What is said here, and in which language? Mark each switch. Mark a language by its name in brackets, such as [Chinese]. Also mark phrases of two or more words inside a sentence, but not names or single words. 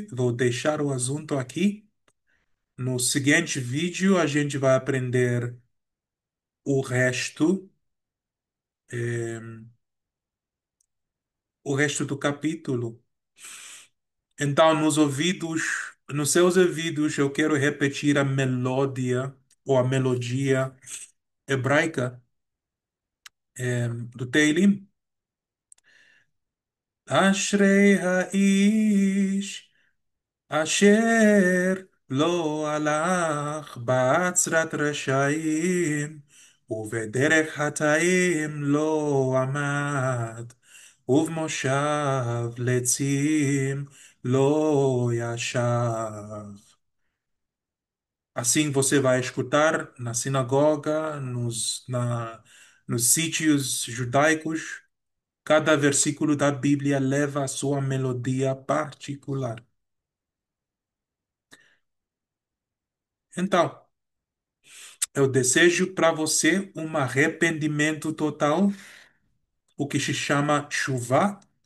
[Portuguese] Vou deixar o assunto aqui. No seguinte vídeo, a gente vai aprender o resto, eh, o resto do capítulo. Então, nos seus ouvidos, eu quero repetir a melodia ou a melodia hebraica, do Teilim. [Hebrew] אשרי האיש אשר לא הלך בעצת רשעים ובדרך חטאים לא עמד, ובמושב לצים לא ישב. [Portuguese] Assim você vai escutar na sinagoga, nos sítios judaicos, Cada versículo da Bíblia leva a sua melodia particular. Então, eu desejo para você um arrependimento total, o que se chama chuva.